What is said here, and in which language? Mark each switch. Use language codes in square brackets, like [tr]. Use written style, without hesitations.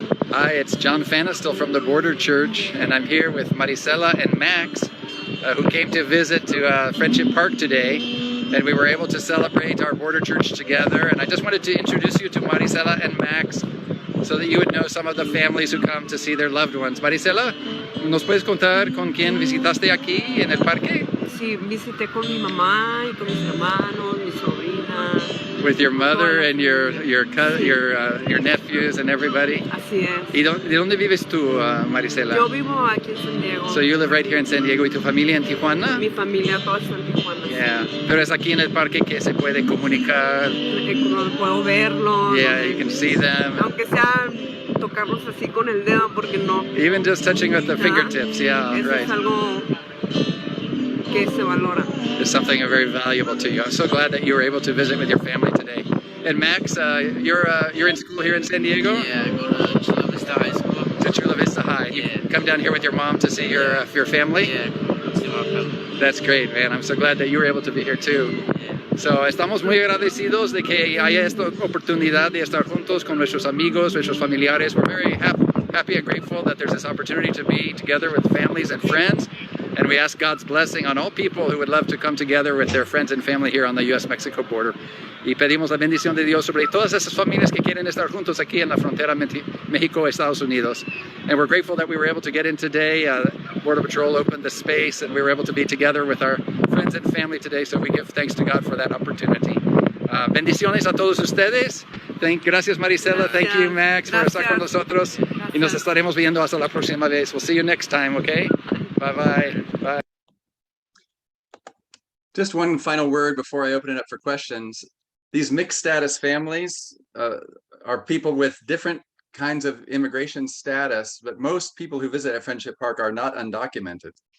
[en] Hi, it's John Fanestil from the Border Church, and I'm here with Marisela and Max, who came to visit to Friendship Park today, and we were able to celebrate our Border Church together. And I just wanted to introduce you to Marisela and Max, so that you would know some of the families who come to see their loved ones. [es] Marisela, ¿nos puedes contar con quién visitaste aquí en el parque? Sí, visité con mi mamá y con mis hermanos, mi sobrina, [en] with your mother and your nephews and everybody. [es] Así es. ¿Y de dónde vives tú, Marisela? Yo vivo aquí en San Diego. [en] So you live right here in San Diego. [es] ¿Y tu familia en Tijuana? Mi familia toda está en Tijuana. [en] Yeah. [es] Pero es aquí en el parque que se puede comunicar. Puedo verlos. [en] Yeah, you can see them. [es] Aunque sea tocarlos así con el dedo, porque no. [en] Even just touching with the fingertips, yeah, [es] Eso [en] right. [es] es algo que se valora. [en] It's something very valuable to you. I'm so glad that you were able to visit with your family today. And Max, you're in school here in San Diego? Yeah, I go to Chula Vista High School. To Chula Vista High. You come down here with your mom to see your family? Yeah, see my family. That's great, man. I'm so glad that you were able to be here too. [es] So, estamos muy agradecidos de que haya esta oportunidad de estar juntos con nuestros amigos, nuestros familiares. [en] We're very happy and grateful that there's this opportunity to be together with families and friends. And we ask God's blessing on all people who would love to come together with their friends and family here on the U.S Mexico border. [es] Y pedimos la bendición de Dios sobre todas esas familias que quieren estar juntos aquí en la frontera México-Estados Unidos. [en] And we're grateful that we were able to get in today. Border Patrol opened the space and we were able to be together with our friends and family today. So we give thanks to God for that opportunity. [es] Bendiciones a todos ustedes. Gracias Marisela. [en] Thank you Max for [es] estar con nosotros. Y nos estaremos viendo hasta la próxima vez. [en] We'll see you next time, okay? Bye-bye. Bye. Just one final word before I open it up for questions. These mixed status families are people with different kinds of immigration status, but most people who visit at Friendship Park are not undocumented.